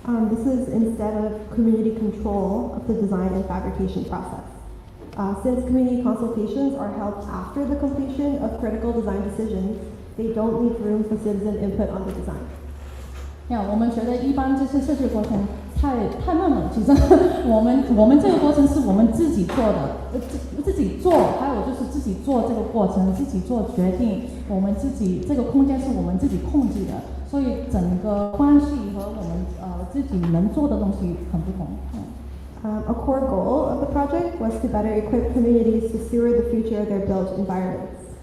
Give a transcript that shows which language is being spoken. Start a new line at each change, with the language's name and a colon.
English: This is instead of community control of the design and fabrication process. Since community consultations are held after the completion of critical design decisions, they don't leave room for citizen input on the design.
Chinese: 我们觉得一般这些设计过程太慢了。其实我们这个过程是我们自己做的，自己做，还有就是自己做这个过程，自己做决定，我们自己这个空间是我们自己控制的，所以整个关系和我们自己能做的东西很不同。
English: A core goal of the project was to better equip communities to steward the future of their built environments.